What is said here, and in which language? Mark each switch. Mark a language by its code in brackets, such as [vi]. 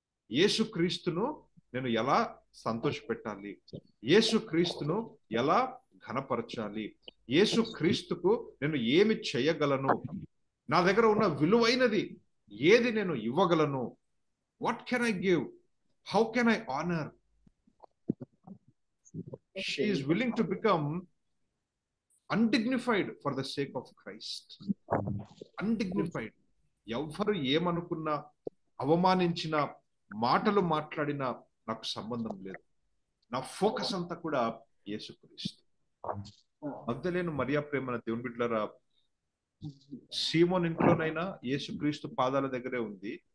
[te] యేసుక్రీస్తును నేను ఎలా సంతోషపెట్టాలి, యేసుక్రీస్తును ఎలా ఘనపరచాలి, యేసుక్రీస్తుకు నేను ఏమి చేయగలను, నా దగ్గర ఉన్న విలువైనది ఏది నేను ఇవ్వగలను, [en] What can I give, how can I honour. She is willing to become undignified for the sake of Christ. Undignified. [te] ఎవరు ఏమనుకున్నా, అవమానించిన, మాటలు మాట్లాడినా నాకు సంబంధం లేదు. నా ఫోకస్ అంతా కూడా యేసుక్రీస్తు. మగ్దలేను మరియా ప్రేమ దేవుని బిడ్డలారా, సీమోన్ ఇంట్లోనైనా యేసుక్రీస్తు పాదాల దగ్గరే ఉంది.